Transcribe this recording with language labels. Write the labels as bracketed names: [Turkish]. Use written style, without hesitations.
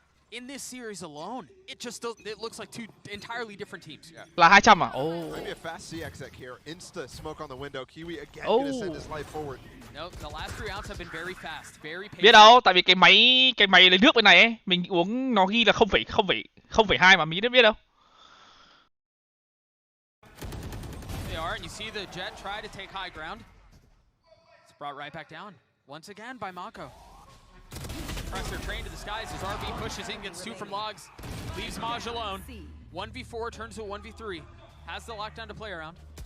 [English] In this series alone, it looks like 2 entirely different teams. [Vietnamese] Là 200 à? [English] Maybe a fast CXX here. Insta smoke on the window. Kiwi again going to send his life forward. No, the last 3 rounds have been very fast, very patient. [Vietnamese] Biết đâu, tại vì cái máy lấy nước bên này ấy, mình uống nó ghi là 0,2 mà mình biết đâu. [English] They are, and you see the Jet try to take high ground. It's brought right back down once again by Mako. Pressure train to the skies as RB pushes in, gets 2 from logs, leaves Maj alone. 1v4 turns to a 1v3. Has the lockdown to play around.